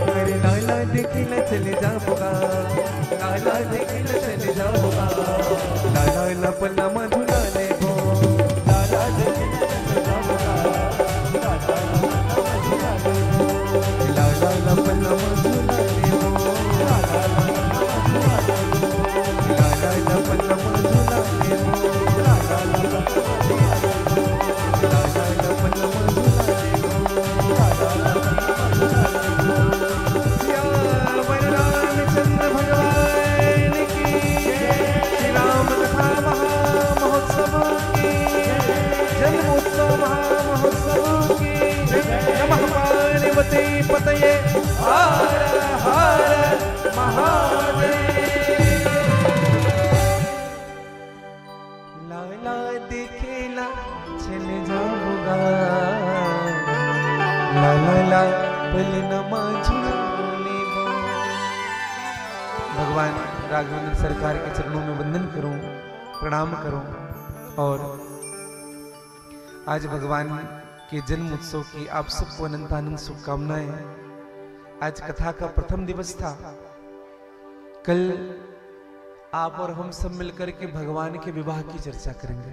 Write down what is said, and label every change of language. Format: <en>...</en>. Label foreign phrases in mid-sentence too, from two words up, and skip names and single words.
<hi>मेरे लाला देखे न चले जाऊंगा, लाला देखे न चले जाऊंगा, लाला लपला मधुला ले गो, लाला देखे न चले जाऊंगा, लाला लपला मधुला ले गो, लाला लपला मधुला ले गो, लाला लपला मधुला ले गो, रामचंद्र भगवान की, श्री राम कथा महामहोत्सव की, जन्मोत्सव महामहोत्सव की,</hi> <sa>नमः पार्वती पतये हर हर महादेव।</sa> <hi>लाला देखेला चले जाऊंगा, लाला पल नमा झूले गो। भगवान राघवेंद्र सरकार के चरणों में वंदन करूं, प्रणाम करूं। और आज भगवान के जन्म उत्सव की आप सबको अनंत आनंद शुभकामनाएं। आज कथा का प्रथम दिवस था। कल आप और हम सब मिलकर के भगवान के विवाह की चर्चा करेंगे।</hi>